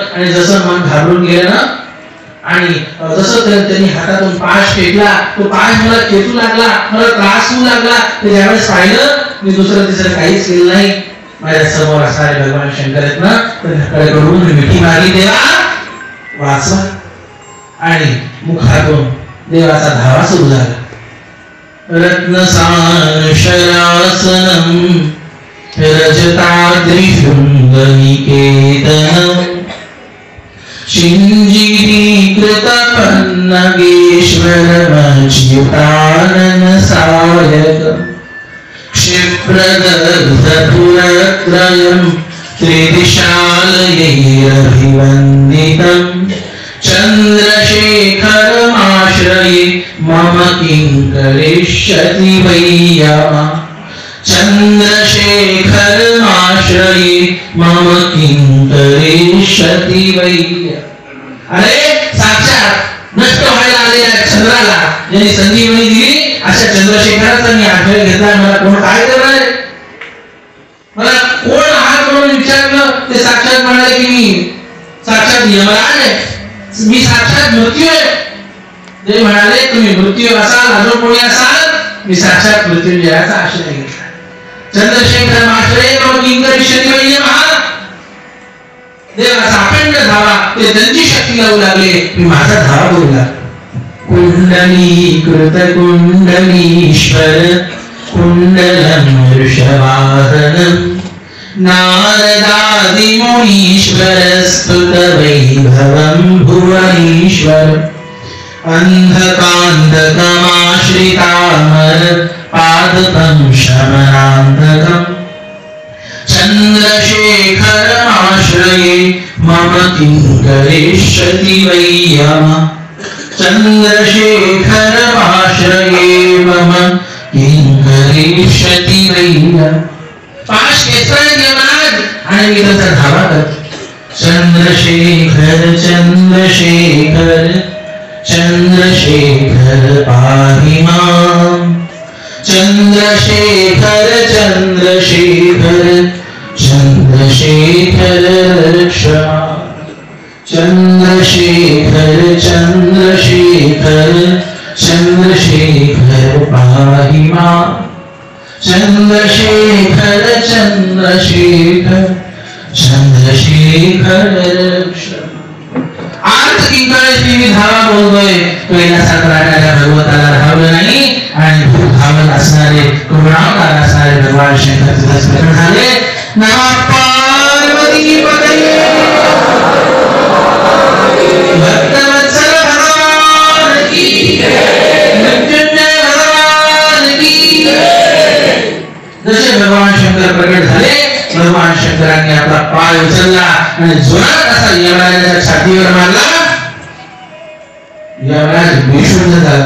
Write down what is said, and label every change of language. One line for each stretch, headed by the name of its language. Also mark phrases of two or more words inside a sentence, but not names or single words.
Marathi: आणि जसं मन घाबरून गेलं ना, आणि जसं त्यांनी हातातून पाश फेकला, तो पाश मला खेचू लागला, मला त्रास होऊ लागला. ते ज्यावेळेस पाहिलं, मी दुसरं तिसरं काहीच केलं नाही. माझ्या समोर असणारे भगवान शंकर आहेत ना, त्यांच्याकडून मी मिठी मारली, देवा वाचवा. आणि मुखातून देवाचा धावा सुरू झाला.
Sanskrit: रत्नसान शरासनम रजताद्रिशृंगनिकेतनम शिञ्जीकृतपन्नगेश्वरमच्युतानन सायकम् क्षिप्रदग्धपुरत्रयं त्रिदिशालयैरभिवन्दितम् चन्द्रशेखरमाश्रये मम किं करिष्यति वै यमा चन्द्रशेखरमाश्रये मम किं करिष्यति वै.
Marathi: अरे साक्षात नष्ट व्हायला आलेल्या चंद्राला ज्यांनी संजीवनी दिली अशा चंद्रशेखराचा मी आश्रय घेतला. मला कोण काय करणार, मला कोण आहात म्हणून विचारलं. ते साक्षात म्हणाले की मी साक्षात यमराज आहे, मी साक्षात मृत्यू आहे. ते म्हणाले तुम्ही मृत्यू असाल, अजून कोणी असाल, मी साक्षात मृत्युंजयाचा आश्रय घेतला.
Sanskrit: चंद्रशेखर आश्रय मग किं करिष्यति वै यमः.
Marathi: देवाचा अखंड धावा ते त्यांची शक्ती लावू लागले, मी माझा धावा करू लागलो.
Sanskrit: कुंडलीकृत कुंडलीश्वर कुंडलं वृषवाहनं नारदादिमुनीश्वर स्तुत वैभवं भुवनेश्वर अंधकांधकमाश्रितामर पादपं शमनांधकम् चन्द्रशेखरमाश्रये मम किं करिष्यति वै यमः चन्द्रशेखरमाश्रये मम किं करिष्यति वै यमः.
Marathi: पाश खेचताय यमराज आणि मी त्याचा धावा करतो.
Sanskrit: चंद्रशेखर चंद्रशेखर चंद्रशेखर पाहि मां चंद्रशेखर चंद्रशेखर चंद्रशेखर रक्ष चंद्रशेखर चंद्रशेखर चंद्रशेखर पाहि मां चंद्रशेखर चंद्रशेखर चंद्रशेखर रक्ष.
Marathi: आर्त किंकाळी मी धावा बोलतोय. कैलासात राहणाऱ्या भगवताला राहावलं नाही आणि भूत धावत असणारे करुणावतार असणारे भगवान शंकर तिथेच प्रकट झाले.
Sanskrit: नमः पार्वतीपतये
Hindi: भक्तवत्सल भगवान की मृत्युंजय भगवान की.
Marathi: जसे भगवान शंकर प्रकट झाले, भगवान शंकरांनी आपला पाय उचलला आणि जोरात असा यमराजाच्या छातीवर मारला. यमराज बेशुद्ध झाला.